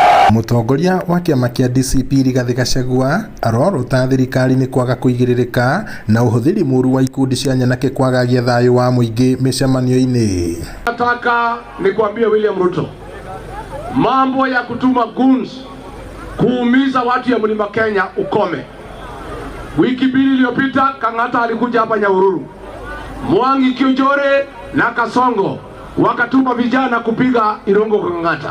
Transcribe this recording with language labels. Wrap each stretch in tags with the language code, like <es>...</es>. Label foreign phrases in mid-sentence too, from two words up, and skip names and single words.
<ki>Mutongoria wa kiama kia DCP Rigathi Gachagua arorota thirikari ni kwaga kuigiririka na uhuthiri muru wa ikundi cia nyanake kwagagia thayo wa muingi micemanio-ini.</ki> <sw>Nataka nikwambie William Ruto, mambo ya kutuma goons kuumiza watu ya Mlima Kenya ukome. Wiki mbili iliyopita Kang'ata alikuja hapa Nyahururu, Mwangi, Kionjore na Kasongo wakatuma vijana kupiga Irongo kwa Kang'ata.</sw>